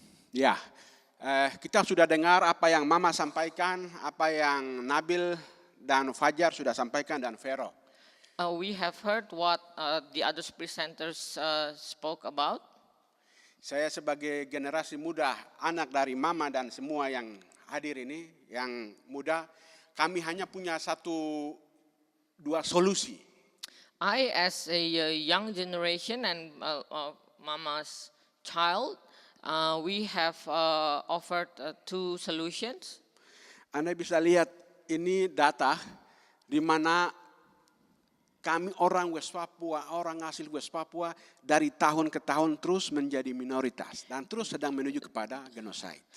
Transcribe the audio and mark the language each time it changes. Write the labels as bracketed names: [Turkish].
[Indonesian] Ya, kita sudah dengar apa yang Mama sampaikan, apa yang Nabil dan Fajar sudah sampaikan dan Vero. [English] We have heard what the other presenters spoke about. [Indonesian] Saya sebagai generasi muda, anak dari Mama dan semua yang hadir ini, yang muda, kami hanya punya dua solusi. [English] I, as a young generation and Mama's child, we have offered two solutions. [Indonesian] Anda bisa lihat ini data di mana kami orang West Papua, orang asli West Papua dari tahun ke tahun terus menjadi minoritas dan terus sedang menuju kepada genocide.